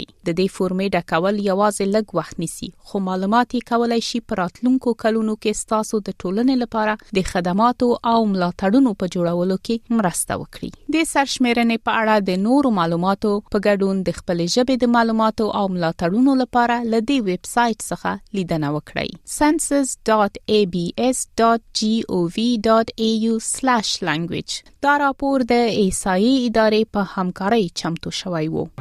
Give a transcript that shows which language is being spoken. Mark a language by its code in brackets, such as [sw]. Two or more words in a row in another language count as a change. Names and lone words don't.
[ps] د دې فورمې ډکول یوازې لږ وخت نیسي خو معلومات یې کولای شي په راتلونکو کلونو کې ستاسو د ټولنې لپاره د خدماتو او ملاتړونو په جوړولو کې مرسته وکړي. د سرشمیرنې په اړه د نورو معلوماتو په ګډون د خپلې ژبې د معلوماتو او ملاتړونو لپاره له دې ویب سایټ څخه لیدنه وکړئ. census.abs.gov.au/language. دا راپور د احصایې ادارې په همکارۍ چمتو شوی و.